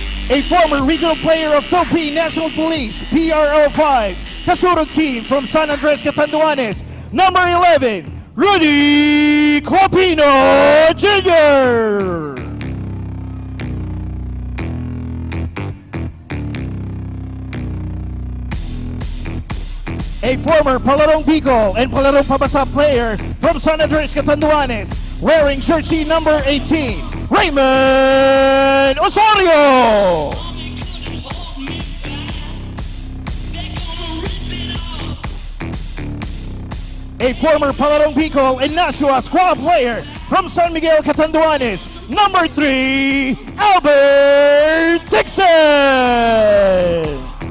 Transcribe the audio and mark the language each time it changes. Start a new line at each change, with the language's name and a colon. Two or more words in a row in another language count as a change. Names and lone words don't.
English: a former regional player of Philippine National Police, PRO5, Kasurug team from San Andres, Catanduanes, number 11, Rudy Clopino Jr. A former Palarong Bicol and Palarong Pabasa player from San Andres, Catanduanes, wearing jersey number 18, Raymond Osorio. A former Palarong Bicol and Nashua squad player from San Miguel, Catanduanes, number 3, Albert Dixon.